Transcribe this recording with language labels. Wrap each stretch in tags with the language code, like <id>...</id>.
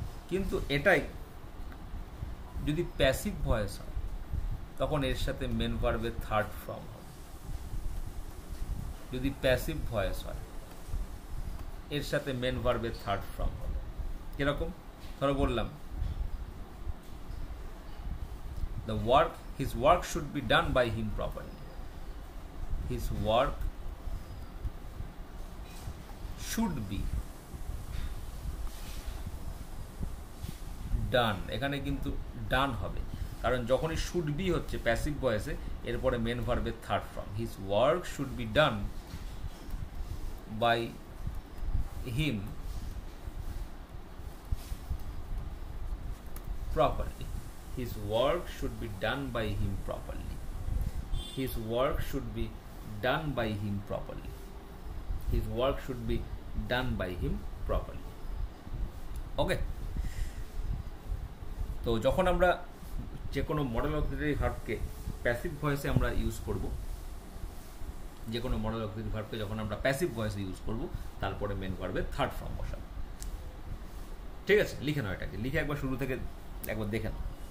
<bn>কিন্তু এটাই যদি প্যাসিভ ভয়েস হয় তখন এর সাথে মেন ভার্বের থার্ড ফর্ম হবে। যদি প্যাসিভ ভয়েস হয় এর সাথে মেন ভার্বের থার্ড ফর্ম হবে। কিরকম? ধরো বললাম</bn> <en>his work should be done by him properly. His work should be done,</en> <bn>এখানে কিন্তু ডান হবে, কারণ যখনই শুড বি হচ্ছে প্যাসিভ ভয়েসে এরপরে মেন ভার্বের third form.</bn> <en>His work should be done by him properly. His work should be done by him properly. His work should be done by him properly. His work should be done by him properly. Okay?</en> <bn>তো যখন আমরা যে কোনো modal auxiliary ভার্বকে passive ভয়েসে আমরা use করব, যে কোনো modal auxiliary ভার্বকে যখন আমরা প্যাসিভ ভয়েসে ইউজ করব তারপরে মেন ভার্বের থার্ড ফর্ম বসাবো। ঠিক আছে, লিখে নাও এটাকে, লিখে একবার শুরু থেকে একবার দেখে নাও।</bn>